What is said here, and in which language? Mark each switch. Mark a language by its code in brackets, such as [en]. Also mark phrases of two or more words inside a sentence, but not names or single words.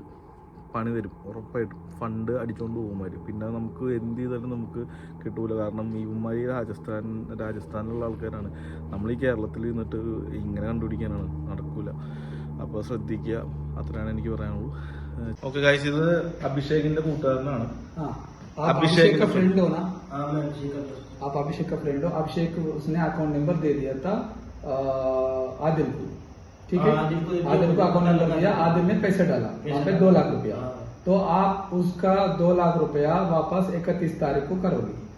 [ml] പണി തരും ഉറപ്പായിട്ടും. ഫണ്ട് അടിച്ചുകൊണ്ട് പോകുമാർ. പിന്നെ നമുക്ക് എന്ത് ചെയ്താലും നമുക്ക് കിട്ടൂല. കാരണം ഇവന്മാർ രാജസ്ഥാനിലുള്ള ആൾക്കാരാണ്. നമ്മൾ ഈ കേരളത്തിൽ നിന്നിട്ട് ഇങ്ങനെ കണ്ടുപിടിക്കാനാണ്, നടക്കൂല. അപ്പോൾ ശ്രദ്ധിക്കുക, അത്രയാണ് എനിക്ക് പറയാനുള്ളൂ. [en] okay guys, [ml] ഇത് അഭിഷേകിന്റെ കൂട്ടുകാരനാണ്. [hi] अभिषेक का फ्रेंड हो ना? आप अभिषेक का फ्रेंड हो. अभिषेक उसने [en] account number [hi] दे दिया था आदिल को. ठीक है, आदिल को [en] account number [hi] दिया. आदिल ने पैसा डाला वहाँ पे 2 लाख रुपया. तो आप उसका 2 लाख रुपया वापस 31 तारीख को करोगे.